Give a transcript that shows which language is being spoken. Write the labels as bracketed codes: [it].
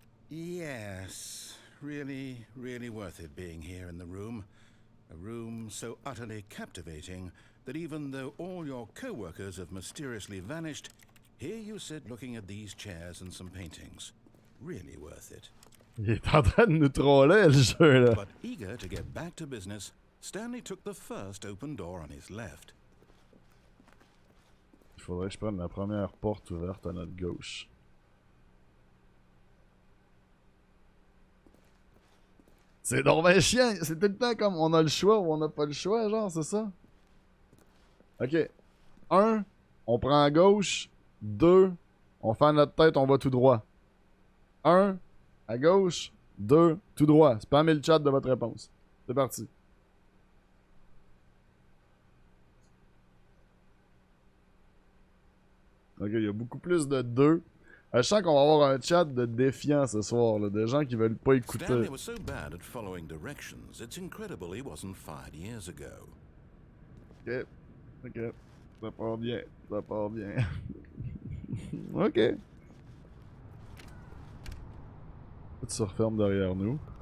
[en] Yes, really, really worth it being here in the room. A room so utterly captivating that even though all your co-workers have mysteriously vanished, here you sit looking at these chairs and some paintings. Really worth it. [fr] Il est en train de nous troller, le jeu, là. [en] But eager to get back to business, Stanley took the first open door on his left. [fr] Il faudrait que je prenne la première porte ouverte à notre gauche. C'est donc ben chiant! C'est tout le temps comme on a le choix ou on n'a pas le choix, genre, c'est ça? Ok. 1, on prend à gauche. 2, on fait à notre tête, on va tout droit. 1, à gauche. 2, tout droit. Spammez le chat de votre réponse. C'est parti. Ok, il y a beaucoup plus de 2. Je sens qu'on va avoir un chat de défiants ce soir, là, de gens qui veulent pas écouter. [en] Stanley was so bad at following directions, it's incredible he wasn't fired years ago. [fr] Ok, ok. Ça part bien, ça part bien. Ok. Tout se referme derrière nous.